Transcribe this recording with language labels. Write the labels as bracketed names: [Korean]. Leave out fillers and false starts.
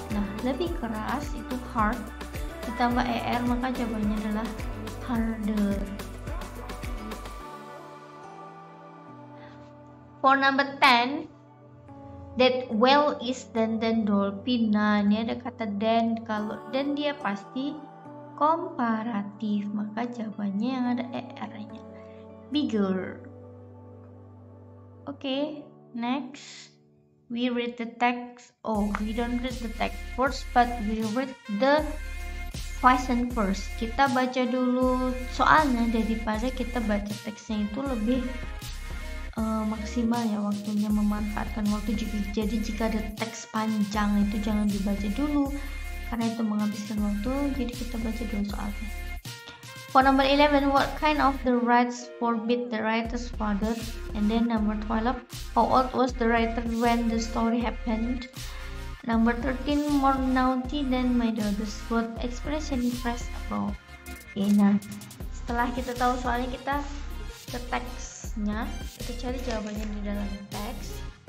[Indonesian] Nah, lebih keras itu hard ditambah er, maka jawabannya adalah harder. [English] For number 10, that whale is dan dolphin. [Indonesian] Nah, ini ada kata dan. Kalau dan dia pasti komparatif, maka jawabannya yang ada er-nya, bigger. [English] Oke, next we read the text. Oh, we don't read the text first, but we read the question first. [Indonesian] Kita baca dulu soalnya daripada kita baca teksnya, itu lebih maksimal ya waktunya, memanfaatkan waktu. Jadi jika ada teks panjang itu jangan dibaca dulu karena itu menghabiskan waktu. Jadi kita baca dulu soalnya. [English] For number 11, what kind of the rights forbid the writer's father? And then number 12, how old was the writer when the story happened? Number 13, more naughty than my daughters. What expression impressed above? [Indonesian] Oke, nah setelah kita tahu soalnya, kita ke teksnya, kita cari jawabannya di dalam teks.